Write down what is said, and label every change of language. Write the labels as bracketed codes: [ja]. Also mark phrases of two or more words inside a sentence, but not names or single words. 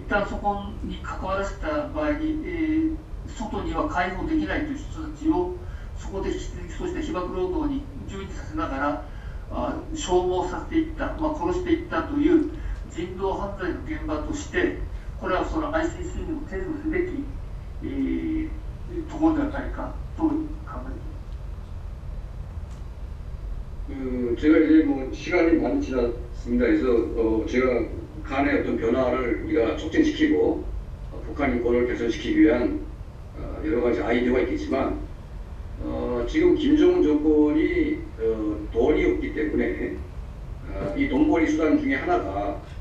[ja] 旦そこに関わらせた場合に、外には解放できないという人たちをそこでそうした被爆労働に従事させながら消耗させていった、殺していったという人道犯罪の現場として、これはその ICC にも提訴すべき、ところではないかと考えています。 [ko] 제가 이제 뭐 시간이 많이 지났습니다. 그래서 제가 북한의 어떤 변화를 우리가 촉진시키고 북한 인권을 개선시키기 위한 여러 가지 아이디어가 있겠지만 지금 김정은 정권이 돈이 없기 때문에 이 돈벌이 수단 중에 하나가